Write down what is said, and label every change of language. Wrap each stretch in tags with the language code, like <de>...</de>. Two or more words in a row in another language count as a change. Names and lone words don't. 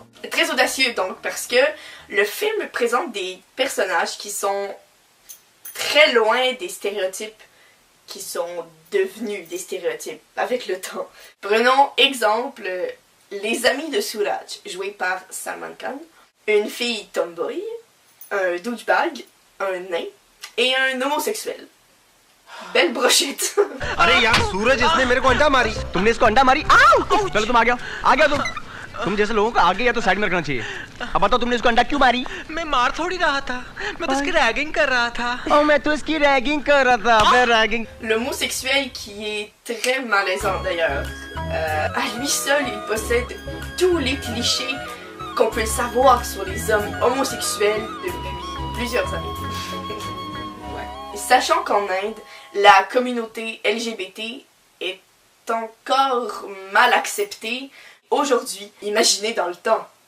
<fr>Très audacieux donc, parce que le film présente des personnages qui sont très loin des stéréotypes qui sont devenus des stéréotypes avec le temps. Prenons exemple les amis de Suraj, joués par Salman Khan, une fille tomboy, un douchebag, un nain et un homosexuel. Belle brochette.</fr> <hi>अरे यार सूरज इसने मेरे को अंडा मारी तुमने इसको अंडा मारी चलो तुम आ गया तुम जैसे लोगों को आगे या तो साइड में रखना चाहिए अब बताओ तुमने इसको अंडा क्यों मारी मैं मार थोड़ी रहा था मैं तो इसकी रैगिंग कर रहा था oh, मैं तो इसकी रैगिंग कर रहा था मैं रैगिंग</hi> <fr>L'homosexuel qui est très malaisant d'ailleurs. À lui seul, il possède tous les clichés qu'on peut savoir sur les hommes homosexuels depuis plusieurs années. Sachant qu'en Inde, la communauté LGBT est encore mal acceptée aujourd'hui, imaginez dans le temps.</fr>